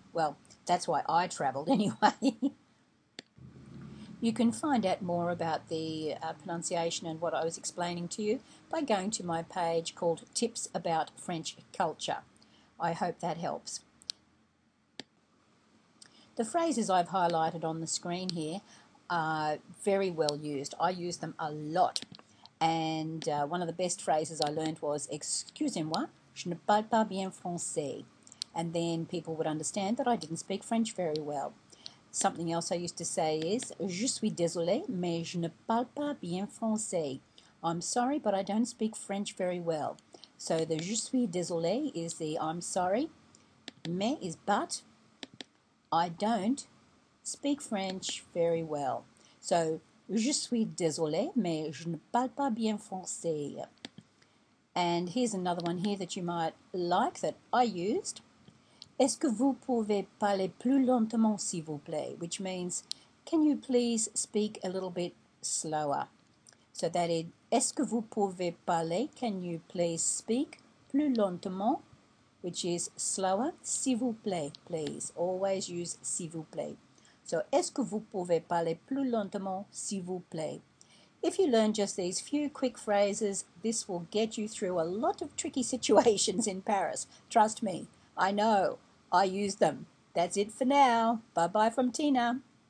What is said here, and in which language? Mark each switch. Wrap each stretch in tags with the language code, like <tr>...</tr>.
<en>Well, that's why I travelled anyway. You can find out more about the pronunciation and what I was explaining to you by going to my page called Tips About French Culture. I hope that helps. The phrases I've highlighted on the screen here are very well used. I use them a lot. And one of the best phrases I learned was,</en> <fr>excusez-moi, je ne parle pas bien français.</fr> <en>And then people would understand that I didn't speak French very well. Something else I used to say is,</en> <fr>je suis désolé, mais je ne parle pas bien français.</fr> <en>I'm sorry, but I don't speak French very well. So the</en> <fr>je suis désolé</fr> <en>is the I'm sorry, mais is but, I don't speak French very well.</en> <fr>So, je suis désolé, mais je ne parle pas bien français.</fr> <en>And here's another one here that you might like that I used.</en> <fr>Est-ce que vous pouvez parler plus lentement, s'il vous plaît?</fr> <en>Which means, can you please speak a little bit slower? So that is,</en> <fr>est-ce que vous pouvez parler?</fr> <en>Can you please speak</en> <fr>plus lentement?</fr> <en>Which is slower,</en> <fr>s'il vous plaît,</fr> <en>please. Always use s'il vous plaît.</en> <fr>So, est-ce que vous pouvez parler plus lentement, s'il vous plaît?</fr> <en>If you learn just these few quick phrases, this will get you through a lot of tricky situations in Paris. Trust me, I know. I use them. That's it for now. Bye-bye from Tina.</en>